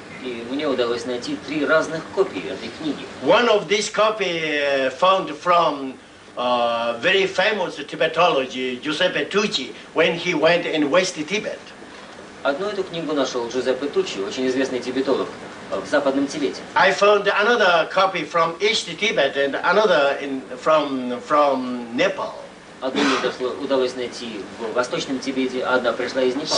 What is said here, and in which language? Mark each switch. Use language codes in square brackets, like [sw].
[ru] И мне удалось найти 3 разных копии этой книги. [en] One of these copy found from very famous Tibetology Giuseppe Tucci when he went in West Tibet. [ru] Одну эту книгу нашел Джузеппе Туччи, очень известный тибетолог в Западном Тибете. [en] I found another copy from East Tibet and another from Nepal. [ru] Одну мне удалось найти в Восточном Тибете, а одна пришла из Непала.